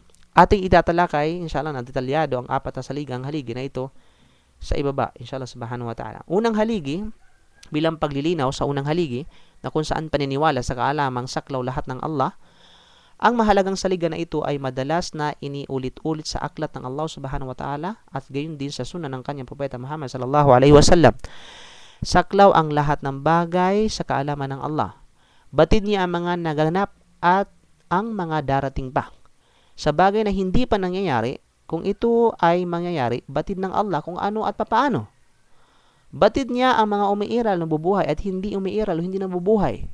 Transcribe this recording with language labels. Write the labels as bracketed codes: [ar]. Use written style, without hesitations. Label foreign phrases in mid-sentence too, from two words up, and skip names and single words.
[tl] Ating itatalakay, inshallah, na detalyado ang 4 na saligang haligi na ito sa ibaba, [ar] إن شاء الله سبحانه وتعالى. [tl] Unang haligi, bilang paglilinaw sa unang haligi, na kung saan paniniwala sa kaalamang saklaw lahat ng Allah, Ang mahalagang saligan na ito ay madalas na iniulit-ulit sa aklat ng Allah [ar] سبحانه وتعالى [tl] at gayon din sa sunan ng kanyang propeta Muhammad [ar] صلى الله عليه وسلم. [tl] Saklaw ang lahat ng bagay sa kaalaman ng Allah. Batid niya ang mga naganap at ang mga darating pa. Sa bagay na hindi pa nangyayari, kung ito ay mangyayari, batid ng Allah kung ano at papaano. Batid niya ang mga umiiral na bubuhay at hindi umiiral o hindi nabubuhay.